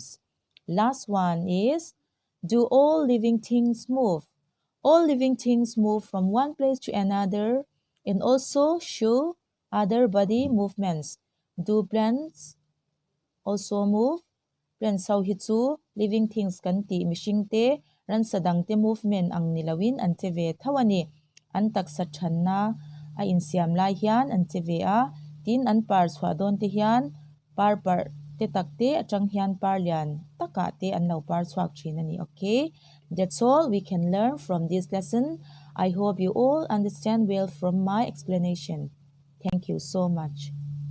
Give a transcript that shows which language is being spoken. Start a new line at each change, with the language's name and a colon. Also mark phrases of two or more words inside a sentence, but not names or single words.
English: Last one is, do all living things move? All living things move from one place to another and also show other body movements. Do plants also move?
Mizo: Plants sau hi chu
English: living things
Mizo: kan ti mihring te ran sadang te movement ang nilawin an che ve thawani an taksa thanna a insiam lai hian an che ve a tin an par chhuah dawn te hian par te takte atang hian par lian taka te an lo par chhuak thin ani.
English: Okay, that's all we can learn from this lesson. I hope you all understand well from my explanation. Thank you so much.